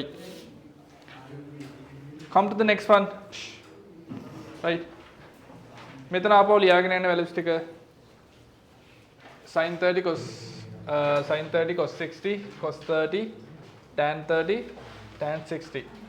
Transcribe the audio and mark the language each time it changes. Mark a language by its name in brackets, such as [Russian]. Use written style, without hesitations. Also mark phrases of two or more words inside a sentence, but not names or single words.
[English] Come to the next one. Right. [Sinhala] මෙතන ආපහු ලියාගෙන යන වැලියුස් ටික [English] sin 30 cos sin 30 cos 60 cos 30 tan 30 tan 60.